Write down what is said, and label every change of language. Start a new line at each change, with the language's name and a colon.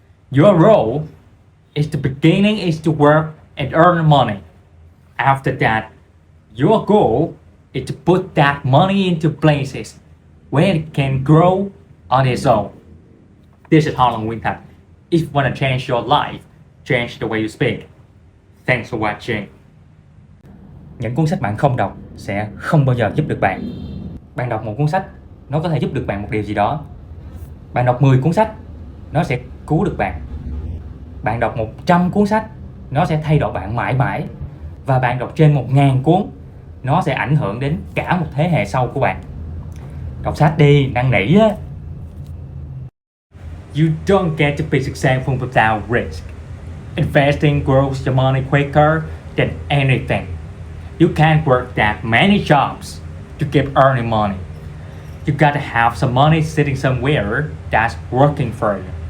English: Your role is the beginning is to work and earn money. After that, your goal is to put that money into places where it can grow on its own. This is Harland Nguyen. If you want to change your life, change the way you speak. Thanks for watching.
Vietnamese: Những cuốn sách bạn không đọc sẽ không bao giờ giúp được bạn. Bạn đọc một cuốn sách, nó có thể giúp được bạn một điều gì đó. Bạn đọc 10 cuốn sách, nó sẽ cứu được bạn. Bạn đọc 100 cuốn sách, nó sẽ thay đổi bạn mãi mãi. Và bạn đọc trên 1000 cuốn, nó sẽ ảnh hưởng đến cả một thế hệ sau của bạn. Đọc sách đi, năn nỉ á.
English: You don't get to be successful without risk. Investing grows your money quicker than anything. You can't work that many jobs to keep earning money. You gotta have some money sitting somewhere that's working for you.